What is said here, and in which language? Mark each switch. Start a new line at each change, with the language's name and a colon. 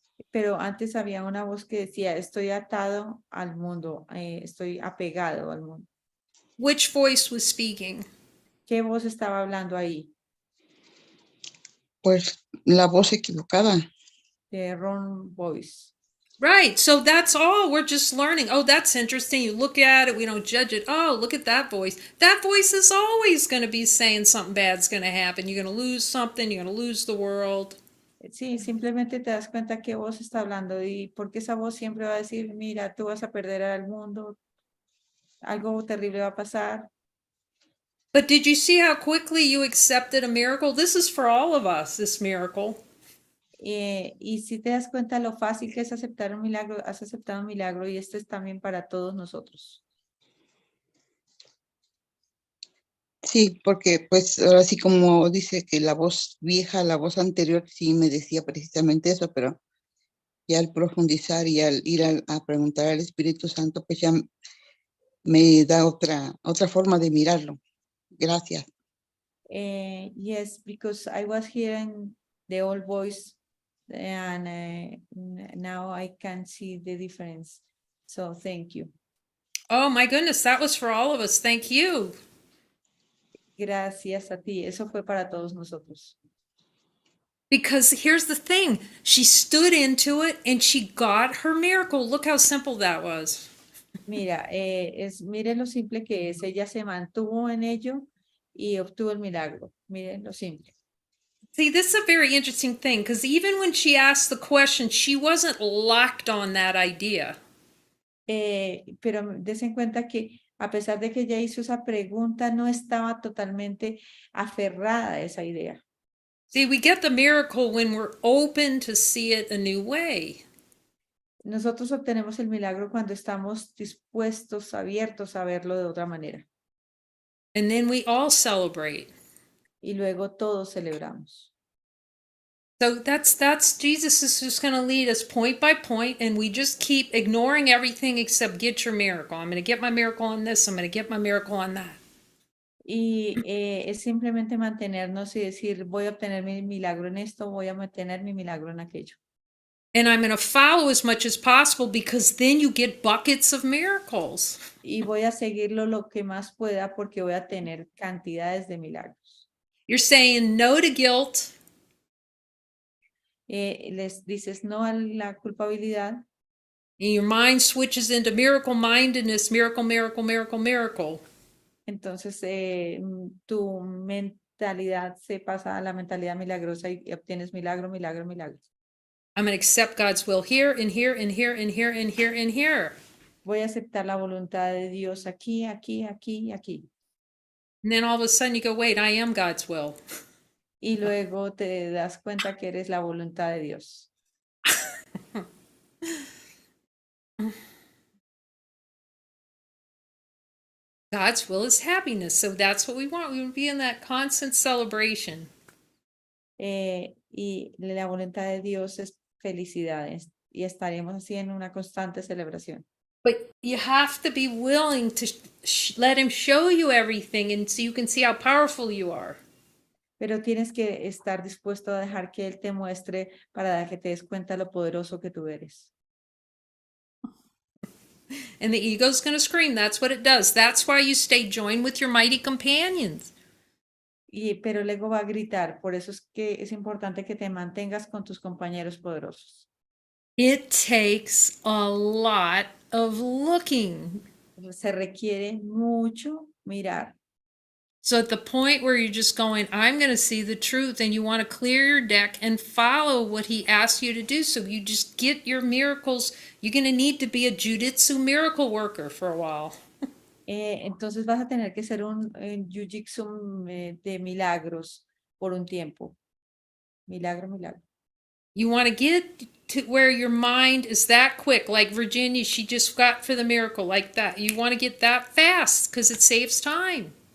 Spanish: pero antes había una voz que decía, estoy atado al mundo, estoy apegado al mundo.
English: Which voice was speaking?
Spanish: ¿Qué voz estaba hablando ahí? Pues la voz equivocada.
English: The wrong voice. Right. So that's all. We're just learning. Oh, that's interesting. You look at it, we don't judge it. Oh, look at that voice. That voice is always going to be saying something bad's going to happen. You're going to lose something. You're going to lose the world.
Spanish: Sí, simplemente te das cuenta qué voz está hablando y porque esa voz siempre va a decir, mira, tú vas a perder al mundo, algo terrible va a pasar.
English: But did you see how quickly you accepted a miracle? This is for all of us, this miracle.
Spanish: Y si te das cuenta lo fácil que es aceptar un milagro, has aceptado un milagro y este es también para todos nosotros. Sí, porque pues ahora sí como dice que la voz vieja, la voz anterior sí me decía precisamente eso, pero ya al profundizar y al ir a preguntar al Espíritu Santo, pues ya me da otra forma de mirarlo. Gracias.
English: Yes, because I was hearing the old voice and now I can see the difference. So thank you. Oh my goodness, that was for all of us. Thank you.
Spanish: Gracias a ti. Eso fue para todos nosotros.
English: Because here's the thing, she stood into it and she got her miracle. Look how simple that was.
Spanish: Mira, mire lo simple que es. Ella se mantuvo en ello y obtuvo el milagro. Miren lo simple.
English: See, this is a very interesting thing because even when she asked the question, she wasn't locked on that idea.
Spanish: Pero desen cuenta que a pesar de que ella hizo esa pregunta, no estaba totalmente aferrada a esa idea.
English: See, we get the miracle when we're open to see it a new way.
Spanish: Nosotros obtenemos el milagro cuando estamos dispuestos, abiertos a verlo de otra manera.
English: And then we all celebrate.
Spanish: Y luego todos celebramos.
English: So that's Jesus is just going to lead us point by point, and we just keep ignoring everything except get your miracle. I'm going to get my miracle on this. I'm going to get my miracle on that.
Spanish: Y es simplemente mantenernos y decir, voy a obtener mi milagro en esto, voy a obtener mi milagro en aquello.
English: And I'm going to follow as much as possible because then you get buckets of miracles.
Spanish: Y voy a seguirlo lo que más pueda porque voy a tener cantidades de milagros.
English: You're saying no to guilt.
Spanish: les dices no a la culpabilidad,
English: and your mind switches into miracle mindedness, miracle, miracle, miracle, miracle.
Spanish: entonces tu mentalidad se pasa a la mentalidad milagrosa y obtienes milagro, milagro, milagro.
English: I'm going to accept God's will here and here and here and here and here and here.
Spanish: Voy a aceptar la voluntad de Dios aquí, aquí, aquí y aquí.
English: And then all of a sudden you go, wait, I am God's will.
Spanish: Y luego te das cuenta que eres la voluntad de Dios.
English: God's will is happiness. So that's what we want. We would be in that constant celebration.
Spanish: Y la voluntad de Dios es felicidad y estaremos así en una constante celebración.
English: But you have to be willing to let him show you everything and so you can see how powerful you are.
Spanish: Pero tienes que estar dispuesto a dejar que Él te muestre para que te des cuenta lo poderoso que tú eres.
English: And the ego's going to scream. That's what it does. That's why you stay joined with your mighty companions.
Spanish: Pero el ego va a gritar, por eso es que es importante que te mantengas con tus compañeros poderosos.
English: It takes a lot of looking.
Spanish: Se requiere mucho mirar.
English: So at the point where you're just going, I'm going to see the truth, and you want to clear your deck and follow what he asks you to do. So you just get your miracles. You're going to need to be a jujitsu miracle worker for a while.
Spanish: Entonces vas a tener que ser un jiu-jitsu de milagros por un tiempo. Milagro, milagro.
English: You want to get to where your mind is that quick, like Virginia, she just got for the miracle like that. You want to get that fast because it saves time.